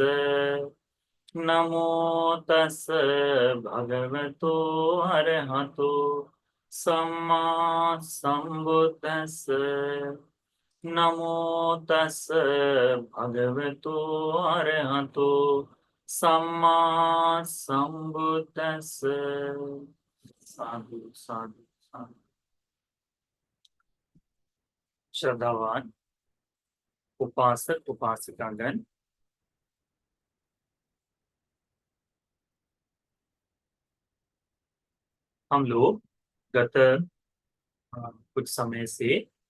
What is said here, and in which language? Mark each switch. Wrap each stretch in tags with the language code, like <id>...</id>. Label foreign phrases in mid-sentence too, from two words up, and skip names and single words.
<pi>नमो तस् भगवतो अरहतो सम्मा सम्बुद्दस्स। नमो तस् भगवतो अरहतो सम्मा सम्बुद्दस्स। साधु साधु साधु।</pi> <hi>श्रद्धावान उपासक उपासिकागण, हम लोग गत कुछ समय से</hi>